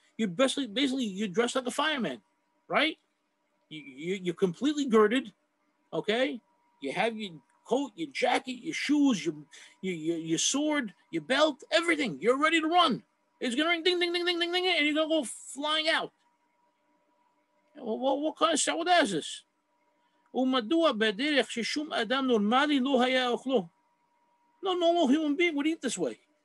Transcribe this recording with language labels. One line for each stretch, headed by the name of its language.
English: You basically you're dressed like a fireman, right? You're completely girded, okay? You have your coat, your jacket, your shoes, your sword, your belt, everything. You're ready to run. It's gonna ring ding, ding, ding, ding, ding, ding, and you're gonna go flying out. What kind of sawada is this?
Hebrew: ומדוע בדרך ששום אדם נורמלי לא היה אוכלו?
English: No normal human being would eat this way.